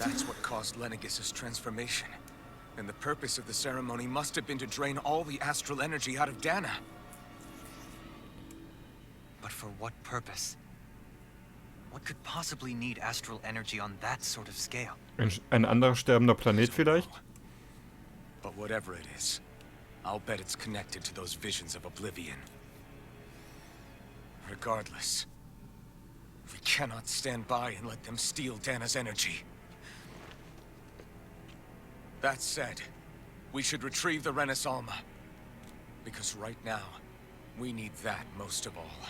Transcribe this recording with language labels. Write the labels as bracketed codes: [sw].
[en] That's what caused Lenegis' transformation. And the purpose of the ceremony must have been to drain all the astral energy out of Dana. But for what purpose? What could possibly need astral energy on that sort of scale? [de] Ein anderer sterbender Planet vielleicht? [en] But whatever it is, I'll bet it's connected to those visions of oblivion. Regardless, we cannot stand by and let them steal Dana's energy. That said, we should retrieve the Renaissance. Because right now, we need that most of all.